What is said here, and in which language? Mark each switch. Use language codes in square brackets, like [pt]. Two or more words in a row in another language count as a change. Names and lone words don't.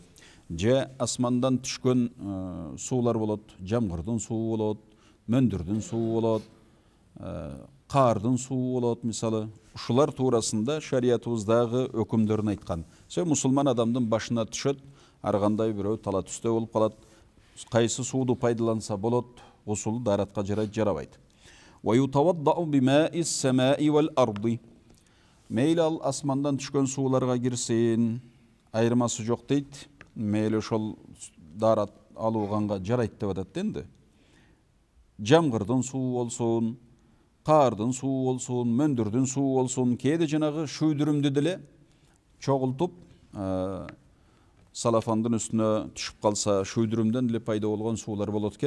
[ky] Же асмандан түшкөн суулар болот, жамгырдын суу болот, мөндүрдүн суу болот, каардын суу болот мисалы. Ушулар туурасында шариятыбыздагы өкүмдөрүн айткан. Мусулман адамдын башына түшөт, ар кандай бирөө тала түстө болуп калат. Кайсы сууду пайдаланса болот, гусул дааратка жарайт, жарабайт. [ar] ويتوضأ بماء السماء والأرض. [ky] Мейли ал асмандан түшкөн сууларга кирсин, айырмасы жок дейт. Мейли ошол даарат алууганга жарайт деп атат энди. Жамгырдын суу болсун, каардын суу болсун, мөндүрдүн суу болсун, кээде жанагы шүйдүрүмдү деле чогултуп, салафандын үстүнө түшүп калса, шүйдүрүмдөн деле пайда болгон суулар болот экен.